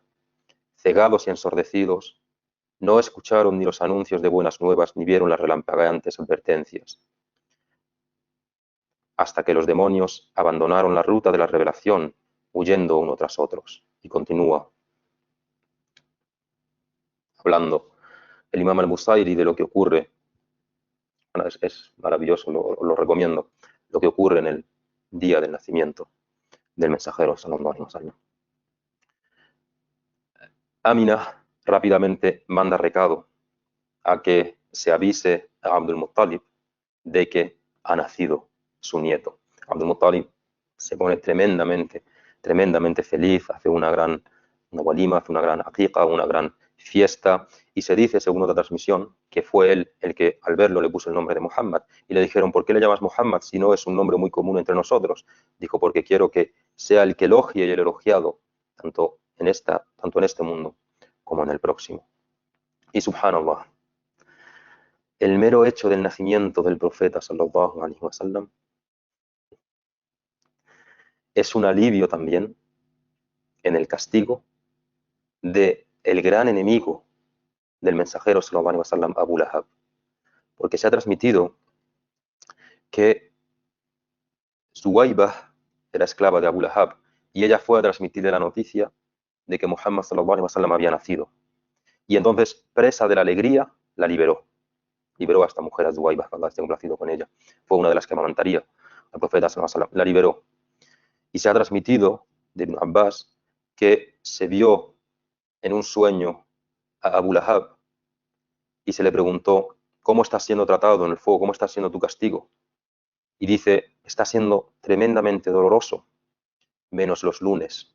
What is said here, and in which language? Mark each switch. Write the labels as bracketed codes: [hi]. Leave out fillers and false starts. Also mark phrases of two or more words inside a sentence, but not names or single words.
[es] Cegados y ensordecidos, no escucharon ni los anuncios de buenas nuevas, ni vieron las relampagueantes advertencias, hasta que los demonios abandonaron la ruta de la revelación, huyendo uno tras otros. Y continúa hablando el imam al-Busayri de lo que ocurre. Bueno, es maravilloso, lo recomiendo, lo que ocurre en el día del nacimiento del mensajero [ar] صلى الله عليه وسلم. [es] Amina rápidamente manda recado a que se avise a Abdul Muttalib de que ha nacido su nieto. Abdul Muttalib se pone tremendamente feliz, hace una walima, hace una gran aqiqa, una gran fiesta, y se dice, según otra transmisión, que fue él el que al verlo le puso el nombre de Muhammad, y le dijeron, ¿por qué le llamas Muhammad si no es un nombre muy común entre nosotros? Dijo, porque quiero que sea el que elogie y el elogiado, tanto en este mundo como en el próximo. Y subhanallah, el mero hecho del nacimiento del profeta [ar] صلى الله عليه وسلم [es] es un alivio también en el castigo de el gran enemigo del mensajero [ar] صلى الله عليه وسلم, [es] Abu Lahab, porque se ha transmitido que Suwaybah era esclava de Abu Lahab y ella fue a transmitirle la noticia de que Muhammad [ar] صلى الله عليه وسلم [es] había nacido. Y entonces, presa de la alegría, la liberó a esta mujer, a Suwaybah, cuando esté complacido con ella. Fue una de las que amamantaría al profeta [ar] صلى الله عليه وسلم, [es] la liberó. Y se ha transmitido de Ibn Abbas que se vio en un sueño a Abu Lahab y se le preguntó, ¿cómo estás siendo tratado en el fuego? ¿Cómo está siendo tu castigo? Y dice, está siendo tremendamente doloroso, menos los lunes.